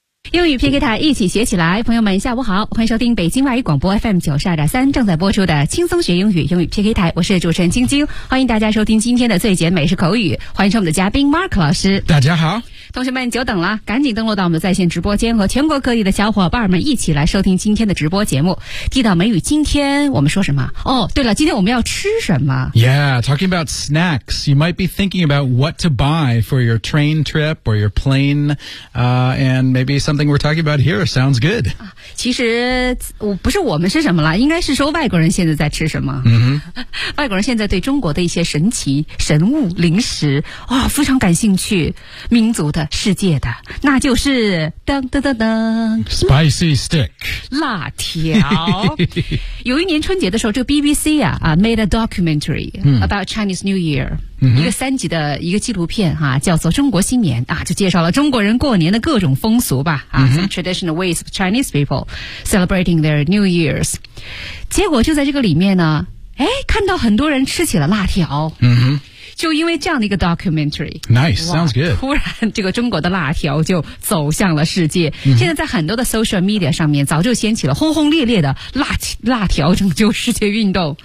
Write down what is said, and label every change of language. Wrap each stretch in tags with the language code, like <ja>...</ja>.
<zh>英语 PK 台，一起学起来。朋友们下午好，欢迎收听北京外语广播 FM92.3 正在播出的轻松学英语英语 PK 台，我是主持人晶晶，欢迎大家收听今天的最简美式口语，欢迎收我们的嘉宾 Mark 老师。大家好，同学们久等了，赶紧登录到我们的在线直播间，和全国各地的小伙伴们一起来收听今天的直播节目。地道美语，今天我们说什么？哦，对了，今天我们要吃什么？</zh> <en>Yeah, talking about snacks, you might be thinking about what to buy for your train trip or your plane, and maybe something we're talking about here sounds good.</en> <zh>其实不是我们吃什么了，应该是说外国人现在在吃什么。 Mm-hmm. 外国人现在对中国的一些神奇神物零食啊、哦、非常感兴趣，民族的世界的，那就是噔噔噔噔</zh> <en>Spicy Stick</en> <zh>辣条。有一年春节的时候，这个 BBC 啊、</zh> <en>made a documentary about Chinese New Year、 mm-hmm.</en> <zh>一个三集的一个纪录片哈、啊，叫做中国新年啊，就介绍了中国人过年的各种风俗吧啊、 mm-hmm.</zh> <en>some traditional ways of Chinese people celebrating their New Year's。</en> <zh>结果就在这个里面呢，哎，看到很多人吃起了辣条。嗯哼，就因为这样的一个 documentary,</zh> <en>nice, sounds good.</en> <zh>突然这个中国的辣条就走向了世界、 mm-hmm. 现在在很多的 social media 上面早就掀起了轰轰烈烈的辣条拯救世界运动。</zh>